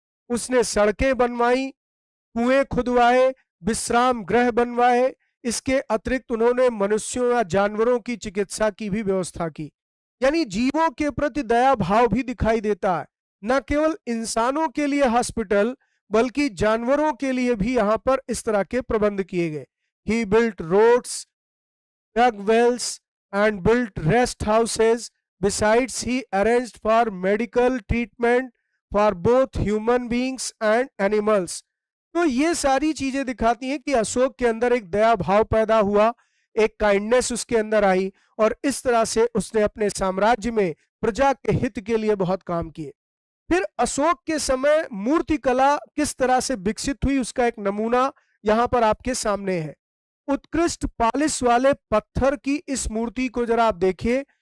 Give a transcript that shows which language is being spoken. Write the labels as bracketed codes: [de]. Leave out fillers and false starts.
[hi] उसने सड़कें बनवाई, कुएं खुदवाए, विश्राम गृह बनवाए। इसके अतिरिक्त उन्होंने मनुष्यों या जानवरों की चिकित्सा की भी व्यवस्था की। यानी जीवों के प्रति दया भाव भी दिखाई देता है। न केवल इंसानों के लिए हॉस्पिटल बल्कि जानवरों के लिए भी यहाँ पर इस तरह के प्रबंध किए गए। [en] He built roads, dug wells and built rest houses. Besides, he arranged for medical treatment for both human beings and animals. [hi] तो ये सारी चीजें दिखाती हैं कि अशोक के अंदर एक दया भाव पैदा हुआ, एक काइंडनेस उसके अंदर आई और इस तरह से उसने अपने साम्राज्य में प्रजा के हित के लिए बहुत काम किए। फिर अशोक के समय मूर्ति कला किस तरह से विकसित हुई उसका एक नमूना यहाँ पर आपके सामने है। उत्कृष्ट पालिश वाले पत्थर की इस मूर्ति को जरा आप देखिए।